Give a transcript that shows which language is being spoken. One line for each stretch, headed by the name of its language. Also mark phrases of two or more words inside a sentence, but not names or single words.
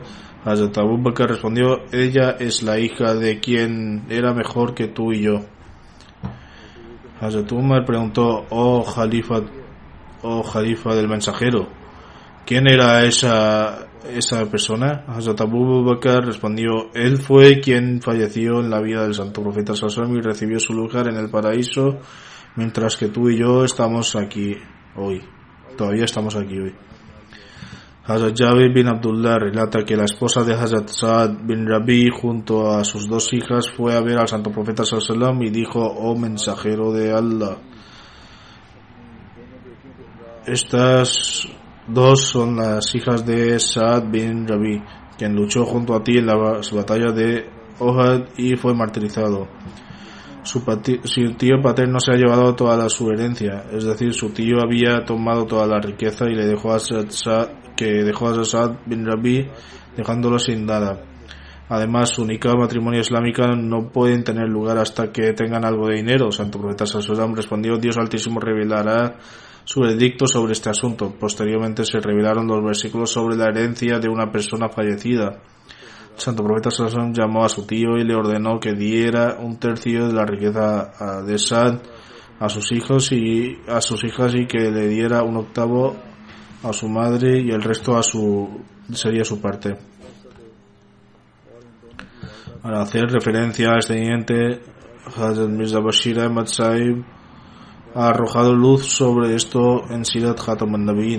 Spanish: Hazrat Abu Bakr respondió: ella es la hija de quien era mejor que tú y yo. Hazrat Umar preguntó: oh Jalifa del mensajero, ¿quién era esa persona? Hazrat Abu Bakr respondió: él fue quien falleció en la vida del santo profeta
Arabic: صلى الله عليه وسلم
Spanish: y recibió su lugar en el paraíso, mientras que tú y yo estamos aquí hoy. Todavía estamos aquí hoy. Hazrat Jabir bin Abdullah relata que la esposa de Hazrat Saad bin Rabi junto a sus dos hijas fue a ver al santo profeta
Arabic: صلى الله عليه وسلم
Spanish: y dijo: oh mensajero de Allah, estas dos son las hijas de Saad bin Rabi, quien luchó junto a ti en la batalla de Ohad y fue martirizado. Su tío paterno se ha llevado toda su herencia, es decir, su tío había tomado toda la riqueza y le dejó a Saad bin Rabi, dejándolo sin nada. Además, su única matrimonio islámica no pueden tener lugar hasta que tengan algo de dinero. Santo profeta
Arabic: صلى الله عليه وسلم
Spanish: respondió: Dios Altísimo revelará su veredicto sobre este asunto. Posteriormente se revelaron los versículos sobre la herencia de una persona fallecida. El santo profeta
Arabic: صلى الله عليه وسلم
Spanish: llamó a su tío y le ordenó que diera un tercio de la riqueza de Saad a sus hijos y a sus hijas, y que le diera un octavo a su madre y el resto sería su parte. Para hacer referencia a este siguiente, Hazrat Mirza Bashir Ahmad Sahib ha arrojado luz sobre esto en Sirat Khatam an-Nabiyyin.